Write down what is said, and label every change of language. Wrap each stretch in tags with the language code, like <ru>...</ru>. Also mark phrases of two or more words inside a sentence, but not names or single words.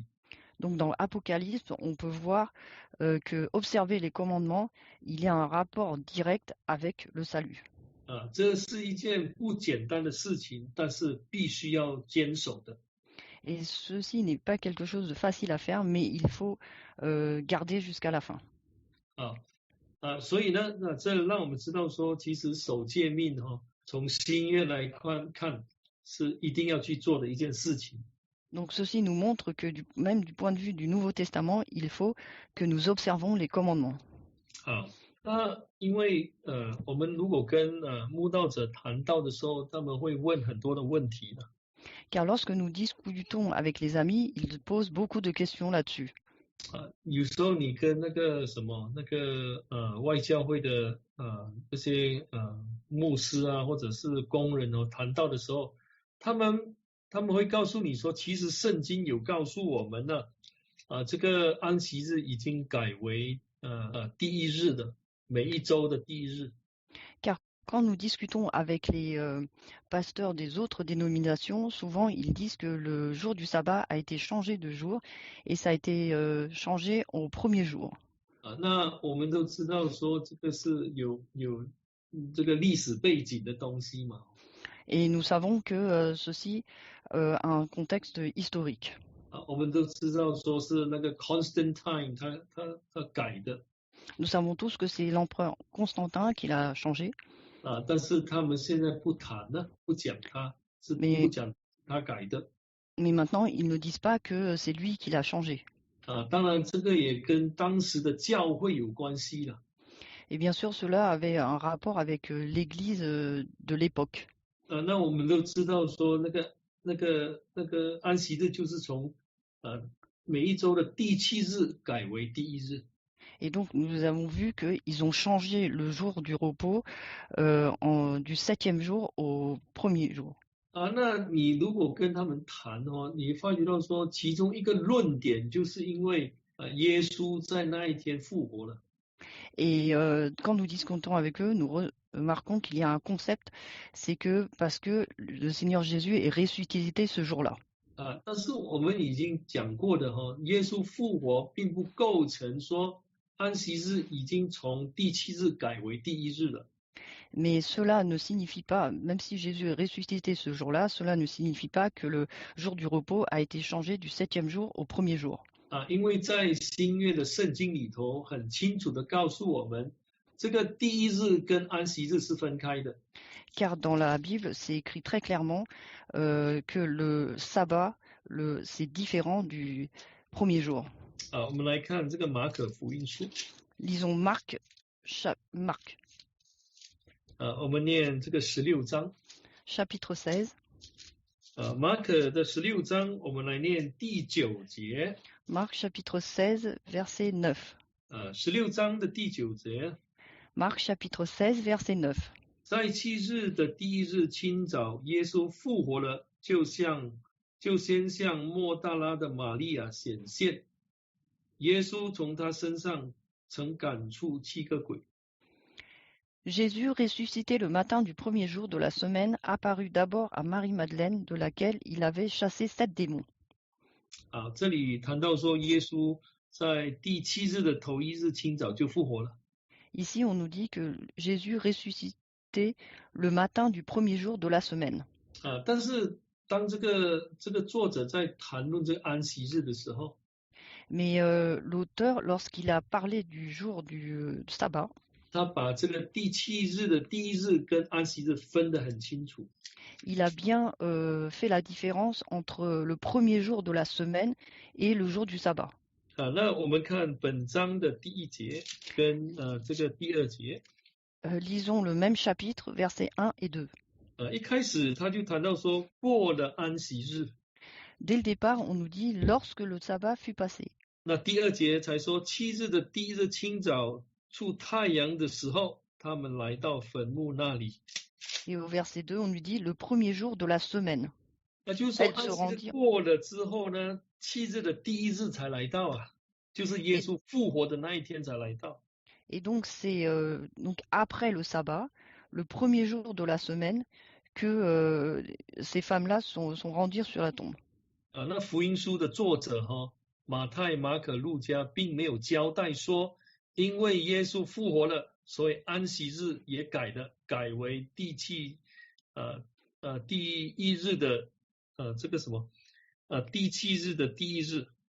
<fr>Donc dans Apocalypse, on peut voir que observer les commandements, il y a un rapport direct avec le salut.</fr> <zh>这是一件不简单的事情，但是必须要坚守的。</zh> <fr>Et ceci n'est pas quelque chose de facile à faire, mais il faut garder jusqu'à la fin.</fr> <zh>所以呢，这让我们知道说，其实守诫命从新约来看是一定要去做的一件事情。</zh> <fr>Donc ceci nous montre que même du point de vue du Nouveau Testament, il faut que nous observons les commandements.</fr> <zh>好，那因为我们如果跟慕道者谈到的时候，他们会问很多的问题的。</zh> <fr>Car lorsque nous discutons avec les amis, ils posent beaucoup de questions là-dessus.</fr> <zh>有时候你跟那个什么外教会的这些牧师啊，或者是工人哦谈到的时候，他们会告诉你说，其实圣经有告诉我们呢，这个安息日已经改为第一日的，每一周的第一日。</zh> <fr>Car quand nous discutons avec les pasteurs des autres dénominations, souvent ils disent que le jour du sabbat a été changé de jour et ça a été changé au premier jour.</fr> <zh>那我们都知道说这个是有这个历史背景的东西嘛。</zh> <fr>Et nous savons que ceci a un contexte historique.</fr> <zh>我们都知道说是那个 Constantine 他改的。</zh> <fr>Nous savons tous que c'est l'empereur Constantin qui l'a changé.</fr> <zh>但是他们现在不谈了，不讲他是不讲他改的。</zh> <fr>Mais maintenant, ils ne disent pas que c'est lui qui l'a changé.</fr> <zh>当然这个也跟当时的教会有关系了。</zh> <fr>Et bien sûr, cela avait un rapport avec l'Église de l'époque.</fr> <zh>那我们都知道说那个安息日就是从每一周的第7日改为第1日。</zh> <fr>Et donc, nous avons vu qu'ils ont changé le jour du repos du 7e jour au premier jour.</fr> <zh>那你如果跟他们谈哦，你发觉到说，其中一个论点就是因为耶稣在那一天复活了。</zh> <fr>Et quand nous discutons avec eux, nous remarquons qu'il y a un concept, c'est que parce que le Seigneur Jésus est ressuscité ce jour-là.</fr> <zh>但是我们已经讲过的耶稣复活并不构成说安息日已经从第7日改为第1日了。</zh> <fr>Mais cela ne signifie pas, même si Jésus est ressuscité ce jour-là, cela ne signifie pas que le jour du repos a été changé du 7e jour au premier jour.</fr> <zh>因为在新约的圣经里头很清楚的告诉我们，这个第1日跟安息日是分开的。</zh> <fr>Car dans la Bible, c'est écrit très clairement que le sabbat, c'est différent du premier jour.</fr> <zh>我们来看这个马可福音书。</zh> <fr>Lisons Marc.</fr> <zh>我们念这个16章。</zh> <fr>Chapitre 16.</fr> <zh>马可的16章，我们来念第9节。</zh> <fr>Marc chapitre 16, verset 9.</fr> <zh>16 章的第9节。</zh> <fr>Marc chapitre 16, verset 9.</fr> <zh>在7日的第1日清早，耶稣复活了，就先向莫大拉的玛利亚显现。耶稣从他身上曾赶出7个鬼。</zh> <fr>Jésus, ressuscité le matin du premier jour de la semaine, apparut d'abord à Marie-Madeleine, de laquelle il avait chassé 7 démons.</fr> <zh>这里谈到说，耶稣在第7日的头1日清早就复活了。</zh> <fr>Ici, on nous dit que Jésus ressuscité le matin du premier jour de la semaine.</fr> <zh>但是当这个作者在谈论这个安息日的时候，</zh> <fr>Mais l'auteur, lorsqu'il a parlé du jour du sabbat,</fr> <zh>他把这个第7日的第1日跟安息日分得很清楚。</zh> <fr>il a bien fait la différence entre le premier jour de la semaine et le jour du sabbat.</fr> <zh>那我们看本章的第1节跟这个第2节。</zh> <fr>Lisons le même chapitre, versets 1 et 2.</fr> <zh>一开始他就谈到说，过了安息日。</zh> <fr>Dès le départ, on nous dit lorsque le sabbat fut passé.</fr> <zh>那第2节才说7日的第1日清早出太阳的时候，他们来到坟墓那里。</zh> <fr>Et au verset 2, on nous dit le premier jour de la semaine.</fr> <zh>那就是说安息日过了之后呢，7日的第1日才来到就是耶稣复活的那一天才来到。</zh> <fr>Et donc c'est donc après le sabbat, le premier jour de la semaine, que ces femmes-là sont rendues sur la tombe.</fr> <zh>那福音书的作者马太、马可、路加并没有交代说，因为耶稣复活了，所以安息日也改为第1日的这个什么第7日的第1日。</zh>